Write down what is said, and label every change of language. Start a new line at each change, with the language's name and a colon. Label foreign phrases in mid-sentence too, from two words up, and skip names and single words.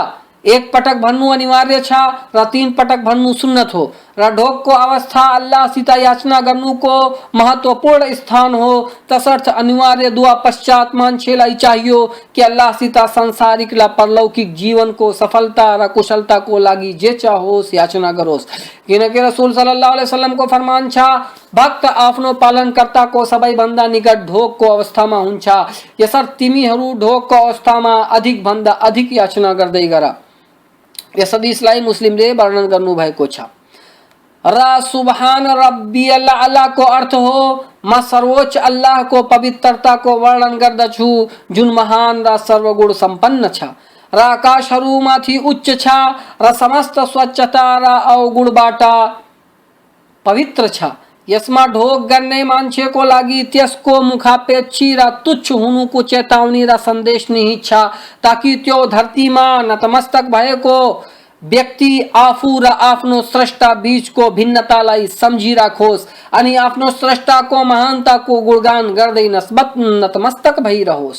Nepali: एक पटक भन्नु अनिवार्य छ र 3 पटक भन्नु सुन्नत हो र ढोकको अवस्था अल्लाहसित याचना गर्नुको महत्त्वपूर्ण स्थान हो। तसर्थ अनिवार्य दुआ पश्चात मान्छेलाई चाहियो कि अल्लाहसित सांसारिक र परलौकिक जीवनको सफलता र कुशलताको लागि जे चाहोस् याचना गरोस्। किनकि रसूल
Arabic: صلى الله عليه وسلم
Nepali: फरमान छ, भक्त आफ्नो पालनकर्ताको सबैभन्दा निकट ढोकको अवस्थामा हुन्छ। यसर्थ तिमीहरू ढोकको अवस्थामा अधिक भन्दा अधिक याचना गर्दै गर। यस हदीसलाई मुस्लिमले वर्णन गर्नु भएको छ। र
Arabic: سبحان ربي الأعلى
Nepali: को अर्थ हो म सर्वोच्च अल्लाह को पवित्रता को वर्णन गर्दछु जुन महान र सर्वगुण सम्पन्न छ र आकाशहरूमाथि उच्च छ र समस्त स्वच्छता र अवगुणबाट पवित्र छ। यसमा ढोक गर्ने मान्छेको लागि त्यसको मुखापेक्षी र तुच्छ हुनुको चेतावनी र सन्देश निहित छ, ताकि त्यो धरतीमा नतमस्तक भएको व्यक्ति आफू र आफ्नो स्रष्टा बीचको भिन्नतालाई सम्झिराखोस् अनि आफ्नो स्रष्टाको महानताको गुणगान गर्दै नतमस्तक भइरहोस्।